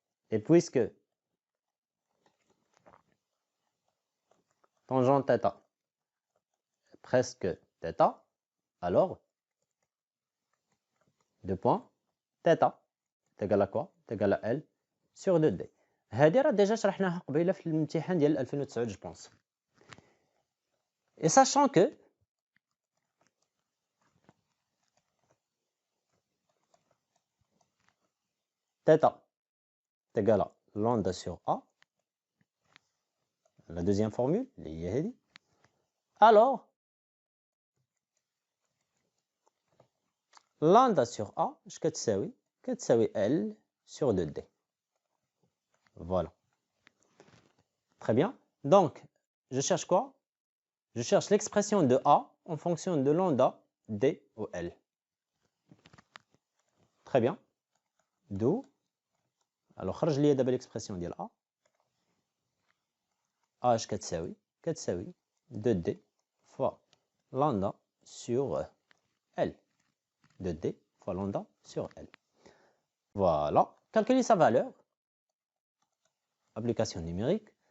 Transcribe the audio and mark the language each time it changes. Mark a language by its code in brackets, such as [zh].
[fr] Et puisque tangente θ presque θ, alors 2 points θ est égal à quoi? est égal à L sur 2D. [ar] هذه راه ديجا شرحناها قبيله في الامتحان ديال 2009 [fr] je pense. Et sachant que θ est égal à lambda sur A, la deuxième formule, alors lambda sur A [ar] اش كتساوي كتساوي [fr] L sur 2D. Voilà. Très bien. Donc, je cherche quoi? Je cherche l'expression de A en fonction de lambda D ou L. Très bien. D'où? [ar] Alors, خرج لي دابا l'expression ديال A. [fr] A [ar] اش كتساوي [fr] 2D fois lambda sur L. 2D fois lambda sur L. Voilà. Calculer sa valeur. Application numérique.